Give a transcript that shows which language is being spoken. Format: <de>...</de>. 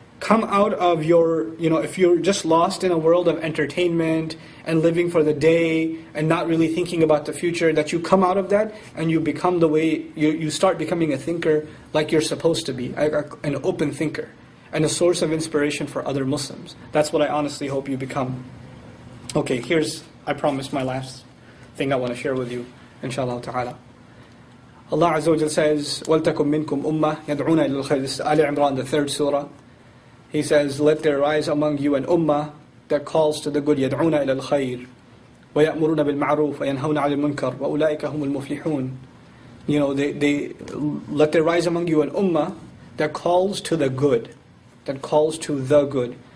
<en>Come out of your, if you're just lost in a world of entertainment and living for the day and not really thinking about the future, that you come out of that and you become the way, you start becoming a thinker like you're supposed to be, an open thinker and a source of inspiration for other Muslims. That's what I honestly hope you become. Okay, here's, I promise, my last thing I want to share with you, inshallah ta'ala. Allah Azza wa Jal says,</en> <ar>وَلْتَكُمْ مِنْكُمْ أُمَّةٌ يَدْعُونَ إِلَى الْخَيْرِ.</ar> <en>This is Ali Imran, the 3rd surah. He says, let there rise among you an ummah that calls to the good,</en> <ar>يَدْعُونَ إِلَى الْخَيْرِ وَيَأْمُرُونَ بِالْمَعْرُوفِ وَيَنْهَوْنَ عَنِ الْمُنْكَرِ وَأُولَٰئِكَ هُمُ الْمُفْلِحُونَ.</ar> <en>They let there rise among you an ummah that calls to the good, that calls to the good.</en>